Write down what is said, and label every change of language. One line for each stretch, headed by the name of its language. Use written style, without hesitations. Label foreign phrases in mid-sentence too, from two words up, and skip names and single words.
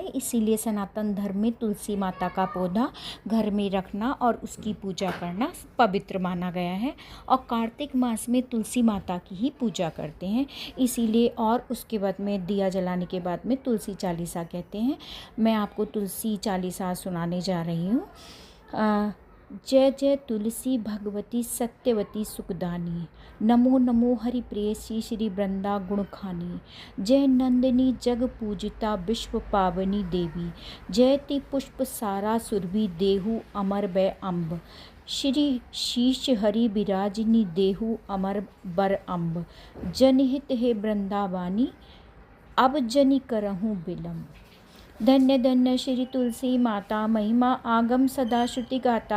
Hindi: इसीलिए सनातन धर्म में तुलसी माता का पौधा घर में रखना और उसकी पूजा करना पवित्र माना गया है। और कार्तिक मास में तुलसी माता की ही पूजा करते हैं। इसीलिए और उसके बाद में दिया जलाने के बाद में तुलसी चालीसा कहते हैं। मैं आपको तुलसी चालीसा सुनाने जा रही हूँ। जय जय तुलसी भगवती सत्यवती सुखदानी, नमो नमो हरि प्रेयसी श्री वृंदा गुणखानी। जय नंदिनी जग पूजिता विश्व पावनी देवी, जयति पुष्प सारा सुरभि देहु अमर बै अम्ब। श्री शीश हरि विराजिनी देहु अमर बर अम्ब। जनहित हे वृंदावानी, अब जनि करहूँ विलम्ब। धन्य धन्य श्री तुलसी माता, महिमा आगम सदा श्रुति गाता।